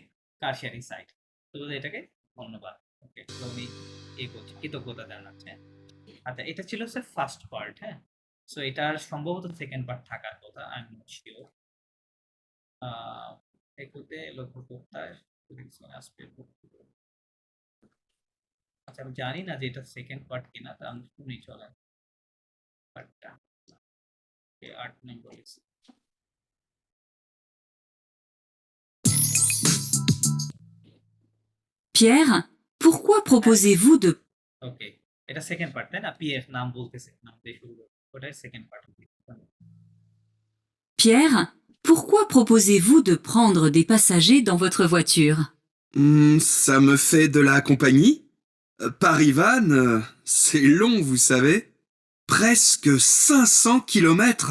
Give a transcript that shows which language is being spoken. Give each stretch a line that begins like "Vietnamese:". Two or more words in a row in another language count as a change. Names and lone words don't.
Bangla: কার শেয়ারিং সাইট। তো এটাকে ধন্যবাদ। ওকে, তো উনি করছে, কৃতজ্ঞতা জানাচ্ছে। আচ্ছা, এটা ছিল স্যার
English: first part,
Bangla: হ্যাঁ? সো এটার সম্ভবত
English: second part
Bangla: থাকার কথা,
English: I am not sure.
Bangla: এগুলোতে লক্ষ্য করতে আসবে। আচ্ছা, আমি জানি না যে এটা
English: second part
Bangla: কিনা, তা আমি শুনি চলেন পার্টটা। 8 নম্বর লিখছি।
French: Pierre, pourquoi proposez-vous de...
Bangla: ওকে, এটা
English: second part,
Bangla: তাই না? পিএফ নাম বলতেছে, নাম দিয়ে শুরু করে, ওটাই
English: second part.
French: Pierre, pourquoi proposez-vous de prendre des passagers dans votre voiture? Ça me fait de la compagnie. Paris-Vannes, c'est long, vous savez. Presque 500 kilomètres.